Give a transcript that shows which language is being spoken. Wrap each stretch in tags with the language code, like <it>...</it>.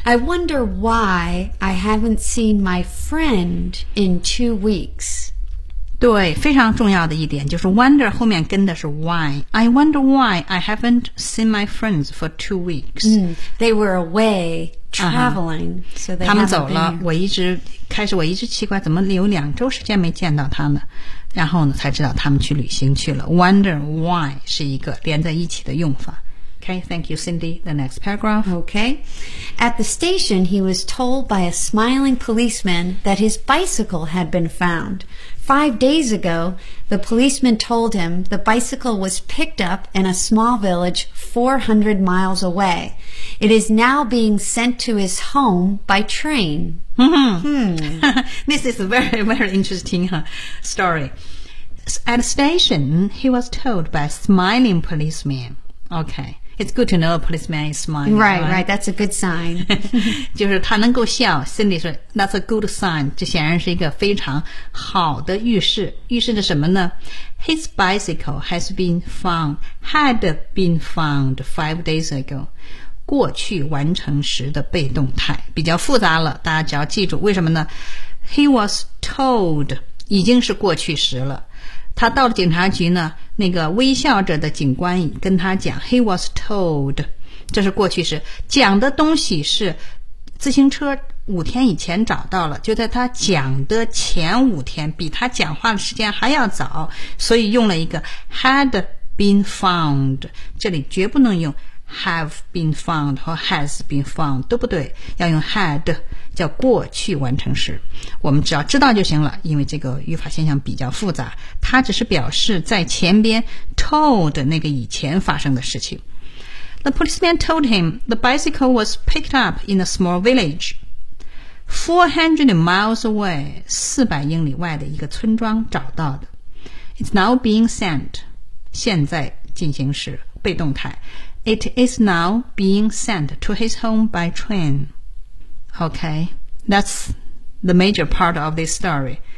<en>I wonder why I haven't seen my friend in 2 weeks.</en> <zh>对，非常重要的一点就是 wonder 后面跟的是 why.</zh> <en>I wonder why I haven't seen my friends for 2 weeks. They were away traveling, so they haven't been.</en> <zh>他们走了，我一直奇怪怎么有两周时间没见到他们，然后呢才知道他们去旅行去了。</zh> <en>Wonder why</en> <zh>是一个连在一起的用法。</zh> <en>Okay, thank you, Cindy. The next paragraph. Okay. At the station, he was told by a smiling policeman that his bicycle had been found. 5 days ago, the policeman told him the bicycle was picked up in a small village 400 miles away. It is now being sent to his home by train. This is a very, very interesting story. At the station, he was told by a smiling policeman. Okay. It's good to know a policeman is smiling. Right, right. That's a good sign.</en> <zh>就是他能够笑 Cindy 说</zh> <en>That's a good sign.</en> <zh>这显然是一个非常好的预示。预示着什么呢</zh> <en>His bicycle has been found, had been found 5 days ago.</en> <zh>过去完成时的被动态比较复杂了，大家只要记住。为什么呢？</zh> <en>He was told</en> <zh>已经是过去时了。他到了警察局呢，那个微笑着的警官跟他讲</zh> <en>He was told,</en> <zh>这是过去式，讲的东西是自行车5天以前找到了，就在他讲的前5天，比他讲话的时间还要早，所以用了一个 had been found, 这里绝不能用 have been found 和 has been found, 都不对，要用 had, 叫过去完成时。我们只要知道就行了，因为这个语法现象比较复杂，它只是表示在前边 told 那个以前发生的事情。</zh> <en>The policeman told him the bicycle was picked up in a small village 400 miles away</en> <zh>400英里外的一个村庄找到的。</zh> <en>It's now being sent</en> <zh>现在进行时被动态。</zh> <en>It is now being sent to his home by train. OK, that's the major part of this story.</en>